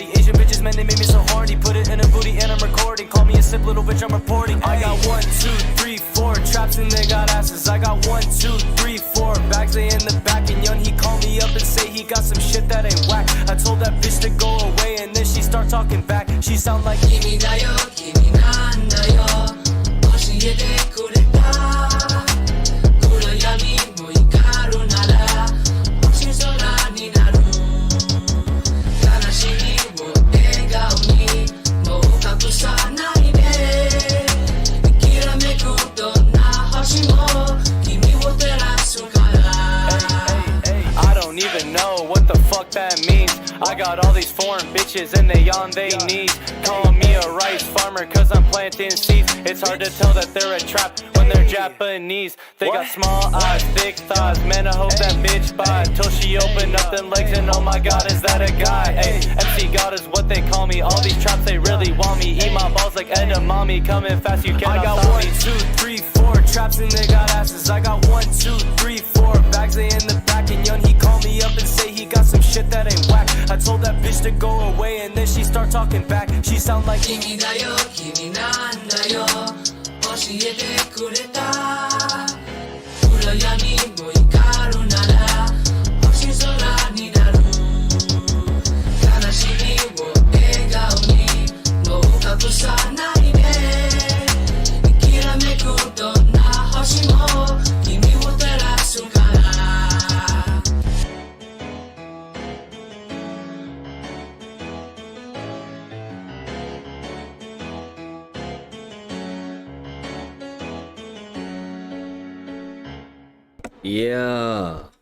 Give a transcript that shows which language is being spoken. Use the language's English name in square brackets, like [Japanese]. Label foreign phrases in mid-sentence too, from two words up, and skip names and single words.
[English] Asian bitches, man, they made me so horny. Put it in a booty and I'm recording. Call me a simp little bitch, I'm reporting. I got 1, 2, 3, 4 traps and they got asses. I got 1, 2, 3, 4 bags, they in the back. And young, he called me up and say he got some shit that ain't whack. I told that bitch to go away and then she start talking back. She sound like [Japanese] 君だよ、君なんだよ. 教えてくれた。暗闇もいかるなら. おしそらになる. 悲しみを笑顔にも隠さないで. 煌めくどんな星も君を照らすから. [English] I don't even know what the fuck that means. I got all these foreign bitches and they on they knees. Call me a rice farmer cause I'm planting seeds. It's hard to tell that they're a trap when they're Japanese. They got small eyes, thick thighs. Man, I hope that bitch buy till she open up them legs and oh my god, is that a guy? Ay, MC God is what they call me. All these traps, they really want me. Eat my balls like edamame. Coming fast, you cannot stop me. I got 1, 2, 3, 4 traps and they got asses. I got 1, 2, 3, 4 bags, they in the back. And young, he called me up and say he got some shit that ain't whack. I told that bitch to go away and then she start talking back. She sound like [Japanese] 君だよ、君なんだよ。教えてくれた. 羨みもいかるなら. おしそらになる. 悲しみを笑顔にも隠さないで. 煌めくどんな星も君を照らすから. [English] Yeah.